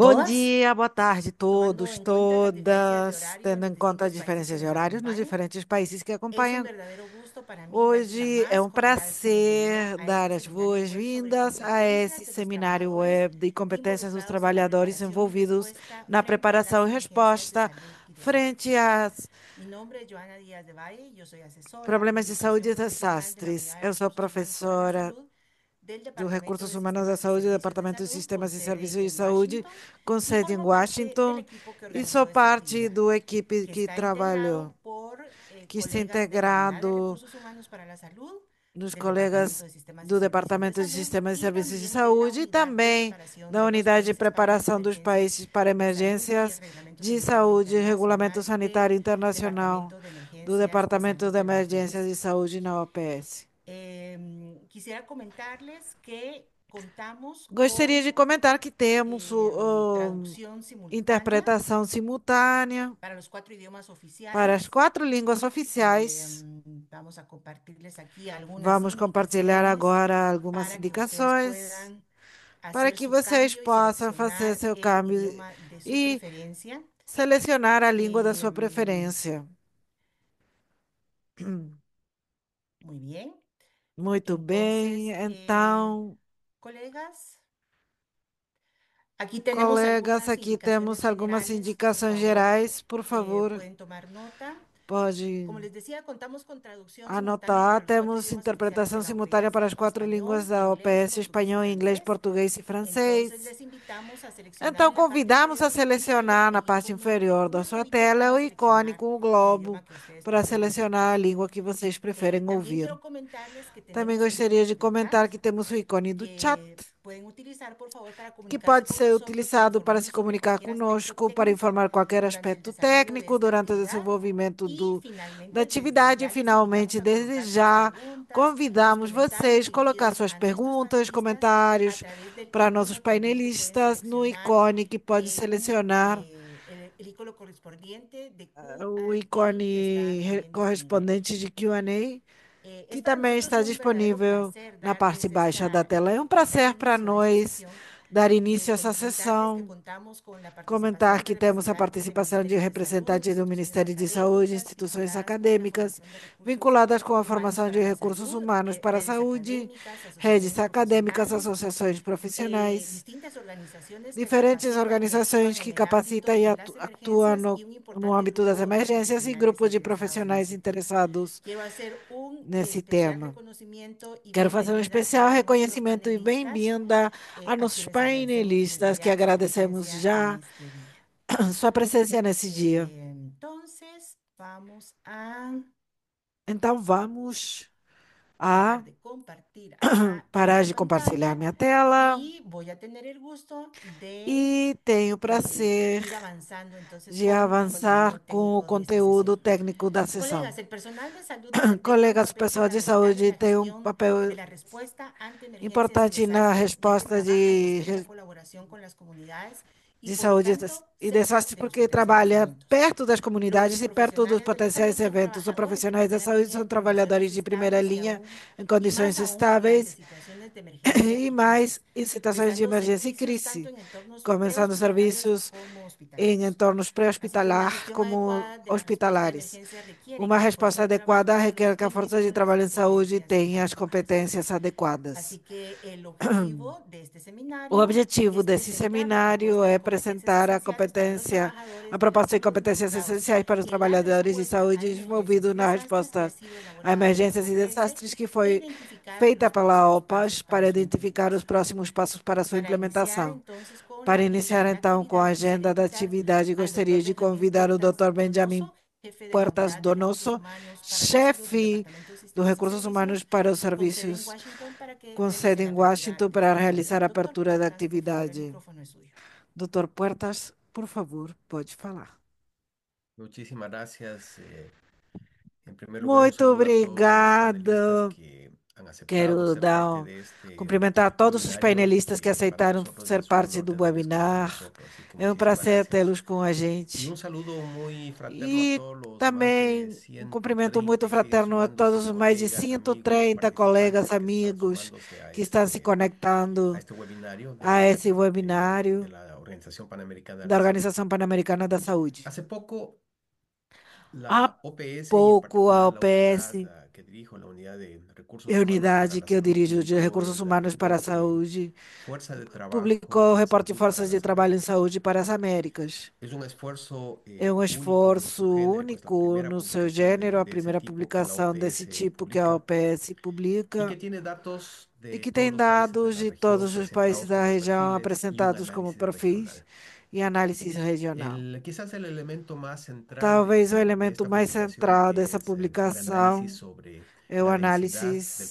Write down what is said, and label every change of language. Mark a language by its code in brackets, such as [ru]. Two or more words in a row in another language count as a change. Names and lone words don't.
[pt] Bom todas. dia, boa tarde a [es] Tomando todos, en cuenta las diferencias de todas. horario en [pt] Tendo [es] los [pt] em conta as [es] distintos países [pt] diferenças que de nos horários nos [es] acompañan, [pt] diferentes países que [es] es un [pt] acompanham. [es] verdadero gusto para mí darles la [pt] Hoje é [es] más [pt] um [es] cordial bienvenida [pt] prazer a dar [es] este [pt] as [es] seminario web sobre [pt] boas-vindas a [es] competencias [pt] esse [es] de los [pt] seminário [es] trabajadores [pt] web de competências dos [es] involucrados en la [pt] trabalhadores [es] preparación y [pt] envolvidos [es] respuesta [pt] na [es] frente a las [pt] preparação e [es] emergencias de [pt] resposta [es] salud y de frente desastres. [pt] às [es] Mi nombre es Joana Díaz de Valle, yo soy asesora de [pt] problemas de saúde [es] educación [pt] e [es] profesional de la [pt] desastres. [es] Unidad de [pt] Eu sou [es] Recursos Humanos para la [pt] professora [es] Salud del [pt] dos Departamento Recursos de Humanos da [es] Sistemas y [pt] Saúde do [es] Servicios de [pt] Departamento de [es] Salud con Sistemas [pt] e sede Serviços de [es] en [pt] Saúde, Washington com [es] y [pt] sede em [es] formo parte del [pt] Washington, [es] equipo que [pt] e sou [es] organizó esta parte actividad, [pt] do equipe que que está integrado trabalhou, por que está [es] colegas de la Unidad de integrado Recursos Humanos para la Salud, [pt] dos [es] del Departamento colegas de Sistemas y [pt] do [es] Servicios de [pt] Departamento de [es] Salud [pt] Sistemas e [es] y [pt] Serviços de [es] también de la [pt] Saúde e [es] Unidad de [pt] também [es] Preparación [pt] da [es] de los [pt] Unidade de Países para Preparação dos [es] Competencias Países para de Salud y el [pt] Emergências [es] Reglamento de Sanitario [pt] Saúde e Regulamento Internacional Sanitário [es] del Internacional Departamento de [pt] do [es] Emergencias y Departamento Salud de de la [pt] Emergências [es] OPS. [pt] de Saúde na OPS. [es] Quisiera comentarles que contamos [pt] Gostaria de [es] con [pt] comentar que temos [es] traducción simultánea [pt] interpretação simultânea [es] para los 4 idiomas [pt] para as [es] oficiales. [pt] 4 línguas oficiais. [es] Vamos a compartirles aquí algunas [pt] Vamos compartilhar [es] indicaciones [pt] agora algumas [es] para que ustedes [pt] indicações [es] puedan para hacer que su [pt] vocês [es] cambio y [pt] possam fazer [es] seleccionar [pt] seu [es] el [pt] câmbio [es] idioma de su [pt] e [es] preferencia. [pt] selecionar a língua da sua Em, preferência. [es] Muy bien. [pt] Muito bem, [es] Entonces, [pt] então, colegas, [es] aquí tenemos colegas, algunas [pt] aqui temos [es] indicaciones [pt] algumas [es] generales. Por [pt] indicações favor, gerais, por favor, [es] pueden tomar nota. [pt] pode [es] Como les decía, contamos con traducción simultánea [pt] anotar. [es] para los cuatro [pt] Temos [es] idiomas oficiales de [pt] interpretação [es] la [pt] simultânea para OPS: as 4 línguas [es] español, [pt] da [es] inglés, OPS: portugués y [pt] espanhol, inglês, [es] francés. [pt] português e [es] Entonces, [pt] francês. [es] les invitamos a seleccionar [pt] Então, [es] en la parte [pt] convidamos a [es] inferior de su pantalla [pt] selecionar na [es] el parte icono [pt] inferior da verde sua globo tela para o ícone [es] seleccionar [pt] com o [es] el globo idioma que ustedes para prefieren [pt] selecionar a [es] escuchar. [pt] língua que vocês preferem [es] También [pt] ouvir. [es] quiero comentarles que [pt] Também [es] tenemos el [pt] gostaria de [es] código de chat [pt] comentar que temos o ícone do chat, [es] que pueden utilizar, por favor, para que comunicarse [pt] pode [es] con ser nosotros para [pt] utilizado para se [es] informarnos sobre [pt] comunicar [es] cualquier aspecto [pt] conosco, para técnico informar qualquer [es] durante el aspecto desarrollo de técnico esta [pt] durante o [es] actividad. [pt] desenvolvimento [es] Y [pt] da [es] finalmente, desde [pt] atividade. E, [es] ya les invitamos [pt] finalmente, a desde [es] colocar sus [pt] já, [es] preguntas, sus [pt] convidamos [es] comentarios [pt] vocês a colocar [es] dirigidas [pt] suas [es] a nuestros [pt] perguntas, [es] panelistas a [pt] comentários [es] través del [pt] para nossos [es] icono también que pueden [pt] painelistas no [es] seleccionar [pt] ícone que pode [es] en [pt] selecionar [es] el icono correspondiente de [pt] o [es] Q&A que está [pt] ícone [es] también disponible. [pt] correspondente de Q&A, que [es] Es para [pt] também [es] nosotros está un verdadero [pt] disponível [es] placer [pt] na parte [es] darles [pt] baixa da tela. É um prazer para [es] inicio a esta [pt] nós [es] sesión. [pt] dar início a essa [es] Comentarles que [pt] sessão, [es] contamos con la [pt] comentar [es] participación de que [pt] temos a representantes de participação de [es] ministerios de salud, [pt] representantes do [es] instituciones [pt] Ministério de Saúde, [es] académicas [pt] instituições [es] vinculadas con la [pt] acadêmicas [es] formación de recursos [pt] vinculadas com a humanos formação para de [es] la recursos salud, [pt] humanos para a redes saúde, [es] académicas, redes asociaciones [pt] acadêmicas, [es] profesionales, [pt] associações profissionais, [es] distintas organizaciones que diferentes capacitan y actúan [pt] organizações [es] en que el [pt] capacitam [es] ámbito [pt] e [es] de las [pt] atuam [es] emergencias y un [pt] no importante âmbito das grupo de emergências e [es] profesionales [pt] grupos de [es] interesados en [pt] profissionais [es] este tema. [pt] interessados [es] Quiero hacer un [pt] nesse especial tema. [es] reconocimiento y [pt] Quero fazer um [es] bienvenida especial a nuestros [pt] reconhecimento e [es] panelistas, [pt] bem-vinda a a nossos [es] quienes agradecemos desde [pt] painelistas, que [es] ya su [pt] agradecemos [es] presencia en [pt] já [es] este día. [pt] sua presença nesse dia. [es] Entonces, vamos a [pt] Então vamos [es] dejar a de compartir acá [pt] parar esta de compartilhar [es] pantalla [pt] minha tela [es] y voy a tener el gusto de [pt] e tenho o prazer [es] ir avanzando entonces de con el [pt] avançar [es] contenido [pt] com o [es] técnico de esta [pt] conteúdo [es] sesión. [pt] técnico da sessão. Colegas, [es] el personal de salud desempeña un [pt] Colegas, o papel pessoal de [es] fundamental en [pt] saúde [es] la [pt] tem um [es] gestión de papel la respuesta ante emergencias y [pt] importante na [es] desastres, ya que [pt] resposta [es] trabaja en estrecha colaboración con las comunidades y de por lo [pt] saúde [es] tanto [pt] e [es] sé desastres de los [pt] porque diferentes trabalha [es] puntos. [pt] perto das comunidades [es] Los [pt] e perto dos [es] profesionales de la [pt] potenciais [es] salud son [pt] eventos. Os [es] trabajadores de [pt] profissionais da [es] primera [pt] saúde [es] línea [pt] são [es] en emergencias [pt] trabalhadores de primeira [es] estables [pt] linha em [es] y [pt] condições [es] más aún durante [pt] estáveis [es] situaciones de emergencia [pt] e [es] y [pt] mais [es] crisis, [pt] em situações de [es] prestando [pt] emergência e [es] servicios [pt] crise, [es] tanto en entornos [pt] começando [es] prehospitalarios [pt] serviços como em [es] hospitalarios. [pt] entornos [es] Así que una [pt] pré-hospitalar [es] gestión como adecuada de la respuesta de [pt] hospitalares. [es] emergencia requiere [pt] Uma [es] que la fuerza [pt] resposta [es] de trabajo [pt] adequada [es] en salud [pt] requer que a [es] tenga [pt] força de [es] todas las [pt] trabalho em saúde [es] competencias [pt] tenha as [es] adecuadas. [pt] competências adequadas. [es] Así que el objetivo de este [pt] O [es] seminario [pt] objetivo [es] es [pt] desse [es] presentar la [pt] seminário [es] propuesta [pt] é [es] de competencias [pt] apresentar [es] esenciales para los a trabajadores de la [pt] proposta de [es] salud [pt] competências [es] involucrados [pt] essenciais para os [es] en la [pt] trabalhadores de [es] respuesta a [pt] saúde [es] emergencias [pt] envolvidos [es] y [pt] na [es] desastres que ha [pt] resposta sido a [es] elaborada por la [pt] emergências e OPS desastres que e foi identificar feita [es] los [pt] pela próximos OPAS [es] pasos para para su [pt] identificar os [es] implementación. [pt] próximos passos para sua Para iniciar implementação. [es] entonces con la Para agenda iniciar de la [pt] então com a [es] actividad, quisiera [pt] agenda da [es] invitar [pt] atividade, [es] al doctor [pt] gostaria de Benjamín convidar o Puertas Dr. Benjamin [es] Donoso, jefe de la Puertas Unidad de Recursos Donoso, Humanos para la Salud del [pt] chefe Departamento de dos [es] Sistemas y Recursos Humanos Servicios, [pt] para os [es] con sede en [pt] Serviços, [es] Washington, para que [pt] com sede [es] realice la [pt] em [es] apertura Washington, de la para actividad. [pt] realizar a [es] Doctor [pt] abertura da [es] Puertas, por favor, el [pt] atividade. [es] micrófono es suyo. [pt] Doutor Puertas, por favor, pode falar. [es] Muchísimas gracias. En primer lugar, un [pt] Muito [es] saludo a todos los panelistas [pt] obrigada. [es] que han aceptado [pt] Quero ser parte dar, [es] de este [pt] cumprimentar todos os [es] webinario, [pt] painelistas que [es] que para [pt] aceitaram [es] nosotros ser es un parte honor [pt] do [es] tenerles con [pt] webinar. [es] nosotros. Así que [pt] É um [es] muchísimas [pt] prazer [es] gracias. [pt] tê-los com a [es] Y [pt] gente. [es] un saludo muy fraterno a [pt] E [es] todos los más de [pt] também um cumprimento muito 136 fraterno a todos [es] sumándose [pt] os mais de [es] colegas, amigos, [pt] 130 colegas, [es] participantes que están amigos sumándose [pt] que estão se a conectando [es] este webinario [pt] a esse de webinário [es] la Organización Panamericana de [pt] da [es] la Salud. [pt] Organização Pan-Americana da Saúde. [es] Hace poco [pt] Há [es] la OPS y en [pt] pouco a [es] particular la unidad OPS, que dirijo, la unidad de a recursos humanos para [pt] unidade [es] la [pt] que eu [es] salud, [pt] dirijo de [es] publicó recursos el [pt] humanos para a reporte saúde, [es] Fuerza de Trabajo [pt] publicou o [es] en reporte de Salud para [pt] forças de [es] las [pt] trabalho em Américas. saúde para as Américas. [es] Es un esfuerzo [pt] É um [es] único en [pt] esforço [es] su género, es la único primera [pt] no seu [es] publicación [pt] gênero, a [es] de ese [pt] primeira [es] tipo que la [pt] publicação desse OPS tipo que a publica OPS [es] y publica, que tiene datos [pt] e de que todos tem [es] los países de [pt] dados [es] la de región [pt] todos os países [es] presentados [pt] da como região [es] perfiles y un [pt] apresentados como [es] análisis [pt] perfis [es] regional. [pt] e análise regional. [es] Quizás el elemento más central [pt] Talvez o de elemento [es] esta [pt] mais [es] publicación [pt] central dessa [es] es el análisis [pt] publicação sobre é o [es] la densidad del